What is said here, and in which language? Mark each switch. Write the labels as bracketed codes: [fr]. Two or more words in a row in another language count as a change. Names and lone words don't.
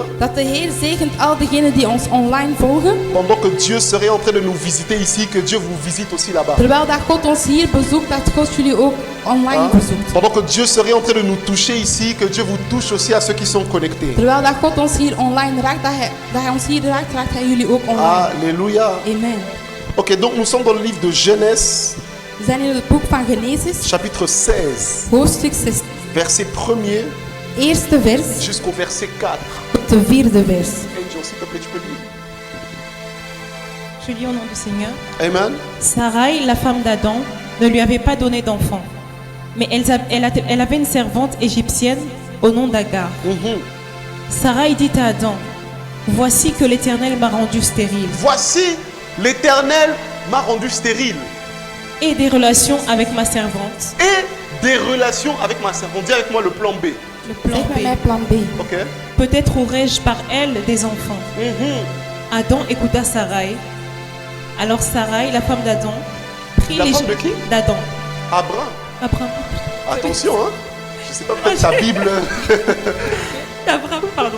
[nl] Dat de Heer zegent al diegenen die ons online volgen. [fr] pendant que Dieu serait en train de nous visiter ici, que Dieu vous visite aussi là-bas. [nl] Terwijl dat God ons hier bezoekt, dat God jullie ook online [fr] Hein? [nl] bezoekt. [fr] Pendant que Dieu serait en train de nous toucher ici, que Dieu vous touche aussi à ceux qui sont connectés. [nl] Terwijl dat God ons hier online raakt, dat hij ons hier raakt, raakt hij jullie ook online. [fr] Alléluia. Amen. Ok, donc nous sommes dans le livre de Genèse, [nl] We zijn in het boek van Genesis, [fr] chapitre 16, [nl] hoofdstuk 16, [fr] verset 1er [nl] eerste vers [fr] jusqu'au verset 4. [nl] tot de vierde vers. [fr] Angel, s'il te plaît, tu peux lire. Je lis au nom du Seigneur. Amen. Sarai, la femme d'Adam, ne lui avait pas donné d'enfant. Mais elle avait une servante égyptienne au nom d'Agar. Sarai dit à Adam, voici que l'Éternel m'a rendu stérile. Voici, l'Éternel m'a rendu stérile. Et des relations avec ma servante. Et des relations avec ma servante. Dis avec moi le plan B. Le plan [nl] Zeg met mij [fr] B. [nl] plan B. [fr] Ok. Peut-être aurais-je par elle des enfants. Adam écouta Sarai. Alors Sarai, la femme d'Adam, prit La femme de qui? d'Adam. Abraham. Abraham. Attention, hein. Je sais pas, peut-être ta Bible. Abraham, pardon.